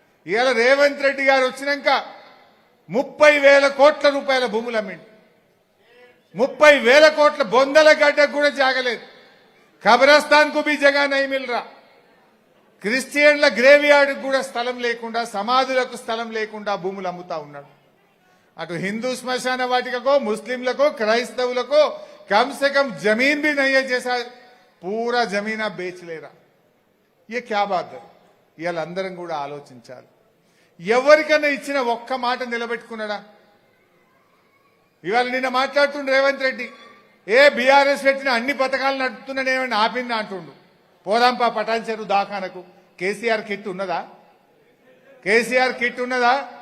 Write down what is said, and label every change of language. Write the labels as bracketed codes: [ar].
[te] ఇవాళ రేవంత్ రెడ్డి గారు వచ్చినాక 30,000 కోట్ల రూపాయల భూములు అమ్మిండు. 30,000 కోట్ల బొందల గడ్డకు కూడా జాగలేదు. [hi] కబ్రస్థాన్ కు బి జగా నై మిల్రా. [te] క్రిస్టియన్ల గ్రేవ్ యార్డ్ కూడా స్థలం లేకుండా, సమాధులకు స్థలం లేకుండా భూములు అమ్ముతా ఉన్నాడు. అటు హిందూ శ్మశాన వాటికో, ముస్లింలకో, క్రైస్తవులకో [hi] कम से कम जमीन भी नहीं है, जैसा पूरा जमीन आप बेच ले रहा. ये क्या बात है? [te] వీళ్ళందరం కూడా ఆలోచించాలి. ఎవరికైనా ఇచ్చిన ఒక్క మాట నిలబెట్టుకున్నాడా? ఇవాళ నిన్న మాట్లాడుతుండు రేవంత్ రెడ్డి, బీఆర్ఎస్ పెట్టిన అన్ని పథకాలు నడుపుతున్నానేమని ఆపింది అంటుండు. పోదాంపా పటాన్ చెరువు దాఖానకు. కేసీఆర్ కిట్ ఉన్నదా? కేసీఆర్ కిట్ ఉన్నదా?